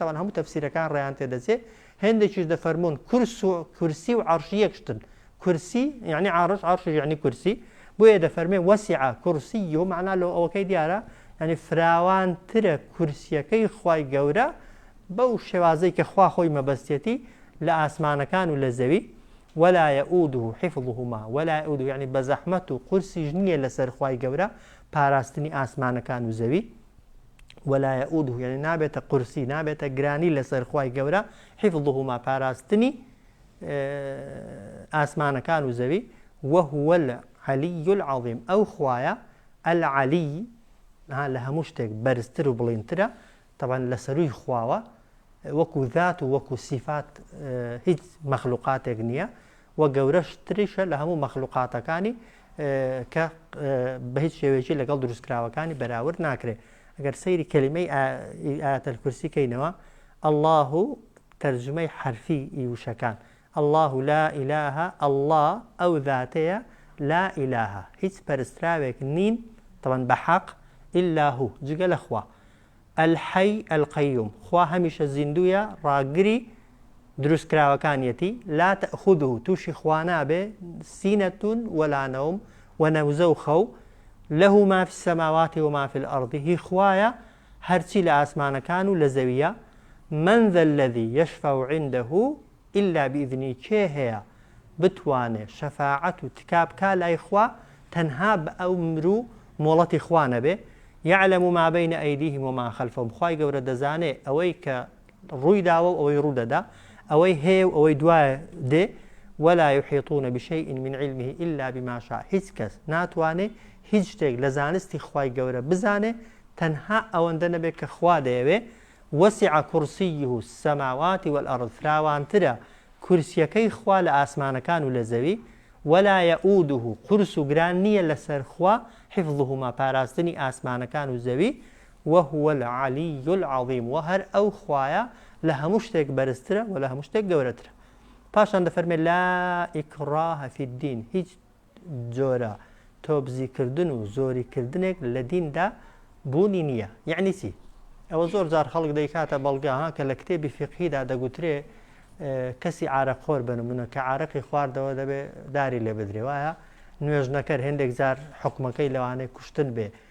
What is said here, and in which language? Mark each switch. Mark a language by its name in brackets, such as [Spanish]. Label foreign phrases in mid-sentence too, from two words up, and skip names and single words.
[Central Kurdish] تەوان هەموو تەفسیرەکان ڕێیان تێدەچێت. هەندێکیش دەفەرمون کورسی و عەرشی یەکشتن. کورسی یعنی عەرش، عەرش یعنی کورسی. بۆیە دەفەرمێ [Arabic] وەسع کورسیه [Central Kurdish] معنا لە ئەوەکەی دیارە، یعنی فراوانترە کورسیەکەی خوای گەورە بەو شێوازەی کە خوا خۆی مەبەستێتی لە ئاسمانەکان و لە زەوی. [Arabic] ولا يؤوده حفظهما ولا يؤوده [Central Kurdish] يعني بەزەحمەت و قورسیش نییە لەسەر خوای گەورە پاراستنی ئاسمانەکان و زەوی. [Arabic] ولا يؤوده [Central Kurdish] يعني نابێتە قورسی، نابێتە گرانی لەسەر خوای گەورە حفظهما پاراستنی ئاسمانەکان و زەوی. [Arabic] وهو العلي العظيم. [Central Kurdish] ئەو خوایە العلی لە هەموو شتێک بەرزتر و بڵینترە. طبعا لەسەروی خواوە وەکو ذات و وەکو سیفات هیچ مەخلوقاتێک نییە. و گەورەشتریشە لە هەموو مەخلوقاتەکانی کە بە هیچ شێوەیەکی لەگەڵ دروستکراوەکانی بەراورد ناکرێت. ئەگەر سەیری کەلیمەی ئایەتەل کورسی کەینەوە الله تەرجمەی حرفی ئیوشەکان الله [Arabic] لا إله الله [Central Kurdish] ئەو ذاتەیە [Arabic] لا إله [Central Kurdish] هیچ پەرستراوێک نین طبعا بەحەق [Arabic] إلا هو [Central Kurdish] جگە لە خوا [Arabic] الحي القيوم خوا هەمیشە زیندویە ڕاگری دروستکراوەکانیەتی لا تأخذه [Central Kurdish] تووشی خوا نابێ [Arabic] سینەتون ولا نەوم [Central Kurdish] ونەوزە و خەو [Arabic] له ما في السماوات وما في الأرض [Central Kurdish] هی خوایە هەرچی لە ئاسمانەکان و لە زەویە [Arabic] من ذا الذي يشفع عنده إلا بإذنه [Central Kurdish] کێ هەیە بتوانێ شەفاعەت و تکابکە لای خوا تەنها بە ئەمر و مۆڵەتی خوا نەبێ [Arabic] يعلم ما بين أيديهم وما خلفهم [Central Kurdish] خوای گەورە دەزانێ ئەوەی کە ڕووی داوە و ئەوەی ڕوودەدا ئەوەی هەیە و ئەوەی دوایە دێ [Arabic] ولا يحيطون بشيء من علمه إلا بما شاء [Central Kurdish] هیچ کەس ناتوانێ هیچ شتێک لە زانستی خوای گەورە بزانێ تەنها ئەوەندە نەبێت کە خوا دەیەوێ [Arabic] وسع كرسيه السماوات والأرض [Central Kurdish] فراوانترە کورسیەکەی خوا لە ئاسمانەکان و لە زەوی [Arabic] ولا يؤوده [Central Kurdish] قرس و گران نییە لەسەر خوا حفظهما پاراستنی ئاسمانەکان و زەوی [Arabic] وهو العلي العظيم [Central Kurdish] و هەر ئەو خوایە لە هەموو شتێک بەرزترە و لە هەموو شتێک گەورەترە. پاشان دەفەرمێ [Arabic] لا ئیکڕاه فی الدین [Central Kurdish] هیچ جۆرە تۆبزیکردن و زۆریکردنێک لە دیندا بوونی نییە. یعنی چی؟ ئەوە زۆر جار خەڵک دەیکاتە بەڵگا کە لە کتێبی فیقهیدا دەگوترێ کەسی عارەقخۆر بنمونە کە عارەقی خواردەوە دەبێ داری لێ بدرێ وایە نوێژنەکەر هێندێک جار حکومەکەی لەوانەیە کوشتن بێ